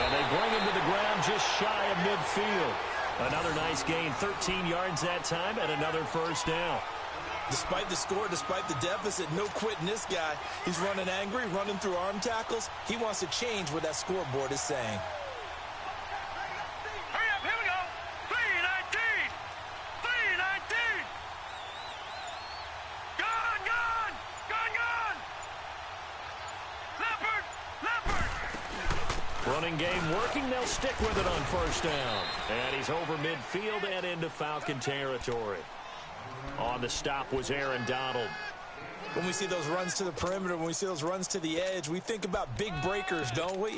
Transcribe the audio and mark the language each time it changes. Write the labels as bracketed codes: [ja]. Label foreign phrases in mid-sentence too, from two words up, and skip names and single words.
[en] And they bring him to the ground just shy of midfield. Another nice gain, 13 yards that time, and another first down. Despite the score, despite the deficit, no quitting this guy. He's running angry, running through arm tackles. He wants to change what that scoreboard is saying. Hurry up, here we go. 3:19. 3:19. Gone, gone. Gone, gone. Leopard, leopard. Running game working. They'll stick with it on first down. And he's over midfield and into Falcon territory. On the stop was Aaron Donald. When we see those runs to the perimeter, when we see those runs to the edge, we think about big breakers, don't we?